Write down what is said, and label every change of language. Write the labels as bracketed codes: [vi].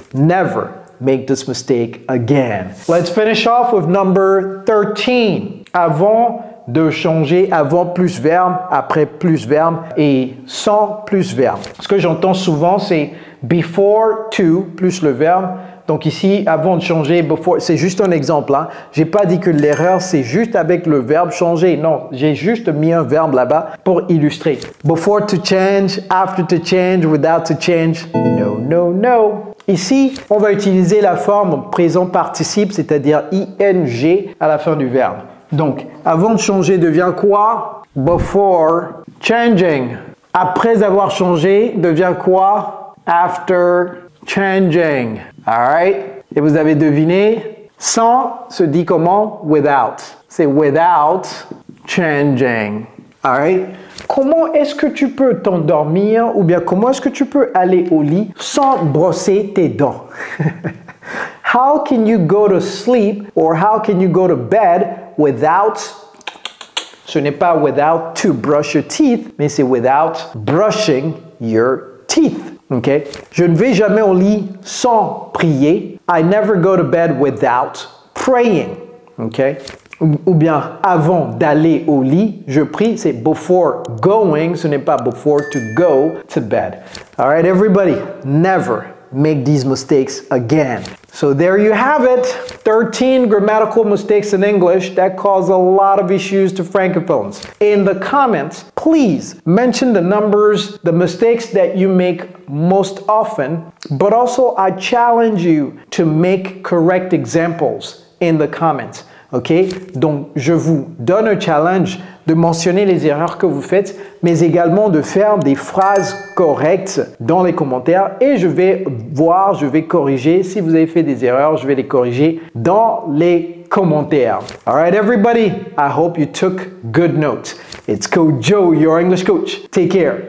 [en] Never make this mistake again. Let's finish off with number 13. [fr] Avant de changer avant plus verbe, après plus verbe et sans plus verbe. Ce que j'entends souvent, c'est before to plus le verbe. Donc ici, avant de changer, before, c'est juste un exemple. Hein. Je n'ai pas dit que l'erreur, c'est juste avec le verbe changer. Non, j'ai juste mis un verbe là-bas pour illustrer. [en] Before to change, after to change, without to change. No, no, no. [fr] Ici, on va utiliser la forme présent participe, c'est-à-dire ing à la fin du verbe. Donc, avant de changer devient quoi? [en] Before changing. [fr] Après avoir changé devient quoi? [en] After changing. Alright? [fr] Et vous avez deviné, sans se dit comment? Without. C'est [en] without changing. Alright? [fr] Comment est-ce que tu peux t'endormir ou bien comment est-ce que tu peux aller au lit sans brosser tes dents? [en] How can you go to sleep or how can you go to bed without, [fr] ce n'est pas [en] without to brush your teeth, mais c'est without brushing your teeth. Okay? [fr] Je ne vais jamais au lit sans prier. [en] I never go to bed without praying. Okay? [fr] Ou bien avant d'aller au lit, je prie, c'est before going, ce n'est pas before to go to bed. [en] All right, everybody, never make these mistakes again. So there you have it, 13 grammatical mistakes in English that cause a lot of issues to Francophones. In the comments, please mention the numbers, the mistakes that you make most often, but also I challenge you to make correct examples in the comments. OK? [fr] Donc, je vous donne un challenge de mentionner les erreurs que vous faites, mais également de faire des phrases correctes dans les commentaires et je vais voir, je vais corriger. Si vous avez fait des erreurs, je vais les corriger dans les commentaires. [en] All right, everybody, I hope you took good notes. It's Coach Joe, your English coach. Take care.